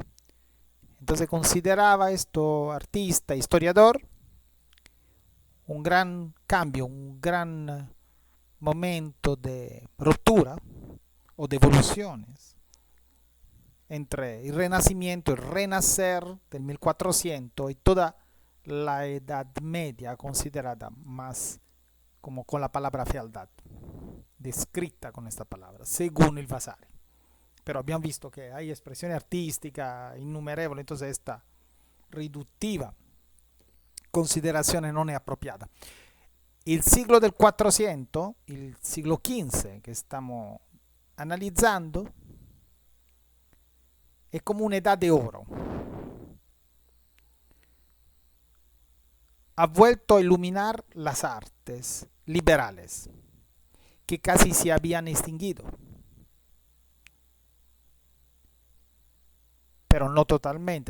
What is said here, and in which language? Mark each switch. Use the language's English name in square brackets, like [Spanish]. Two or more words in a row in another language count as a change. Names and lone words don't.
[Spanish] Entonces consideraba esto artista, historiador, un gran cambio, un gran momento de ruptura o de evoluciones entre el Renacimiento, el Renacer del 1400 y toda la Edad Media considerada más como con la palabra fealdad, descrita con esta palabra, según el Vasari. [Italian] Pero abbiamo visto che hay espressioni artistiche innumerevoli, [Spanish] entonces esta [Italian] riduttiva considerazione non è appropriata. Il [Spanish] siglo del [Italian] 400, il siglo XV che stiamo analizzando, è come un'età [Spanish] de oro. Ha vuelto a iluminar las artes liberales que casi se habían extinguido, pero no totalmente.